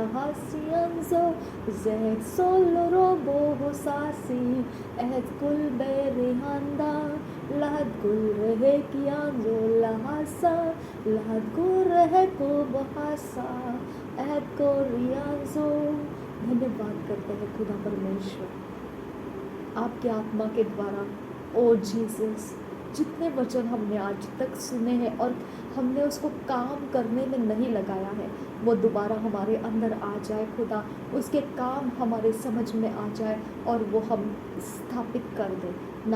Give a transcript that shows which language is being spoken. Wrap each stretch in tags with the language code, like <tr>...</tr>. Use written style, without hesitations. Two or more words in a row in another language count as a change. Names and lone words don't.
<hi>hasiyanzo Zeh soloro bohosasi Et kul beri handa Lahad kul rehe kiyanzo lahasa Lahad kul rehe ko bahasa Et ko riyanzo धन्यवाद करते हैं खुदा परमेश्वर आपके आत्मा के द्वारा। ओ जीसस, जितने वचन हमने आज तक सुने हैं और हमने उसको काम करने में नहीं लगाया है, वो दोबारा हमारे अंदर आ जाए खुदा, उसके काम हमारे समझ में आ जाए और वो हम स्थापित कर दें।</hi>